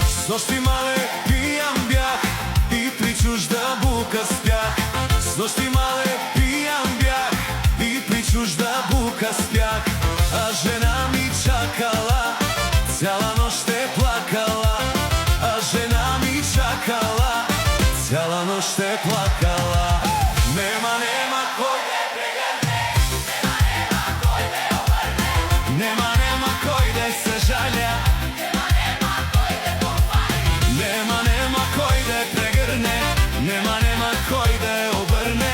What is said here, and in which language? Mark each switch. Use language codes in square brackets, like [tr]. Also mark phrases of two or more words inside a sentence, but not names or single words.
[bg] нощи мале пијан бях и при чужда бука спях. С нощи мале пијан бях и при чужда бука спях. А жена ми чакала, цяла нощ е плакала. А жена ми чакала, цяла нощ е плакала. [mk] Нема кој да прегрне, нема кој да обрне. Нема кој да се жалја, нема кој да похвали. Нема кој да прегрне, нема кој да обрне.